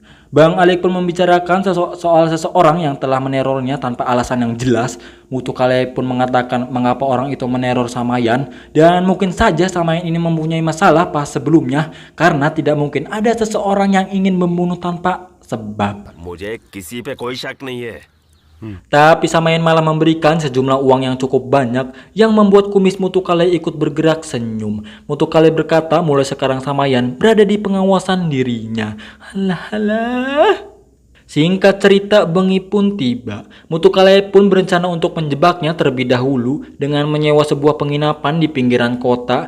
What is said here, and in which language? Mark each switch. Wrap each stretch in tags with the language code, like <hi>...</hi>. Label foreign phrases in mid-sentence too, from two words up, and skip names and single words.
<id>Bang Alik pun membicarakan soal seseorang yang telah menerornya tanpa alasan yang jelas. Mutukalai pun mengatakan mengapa orang itu meneror Samayan, dan mungkin saja Samayan ini mempunyai masalah pas sebelumnya karena tidak mungkin ada seseorang yang ingin membunuh tanpa sebab.</id> <hi>मुझे किसी पे कोई शक नहीं है</hi> <id>Tapi Samayan malah memberikan sejumlah uang yang cukup banyak yang membuat kumis Mutukalai ikut bergerak senyum. Mutukalai berkata mulai sekarang Samayan berada di pengawasan dirinya. Alah. Singkat cerita, bengi pun tiba. Mutukalai pun berencana untuk menjebaknya terlebih dahulu dengan menyewa sebuah penginapan di pinggiran kota.</id>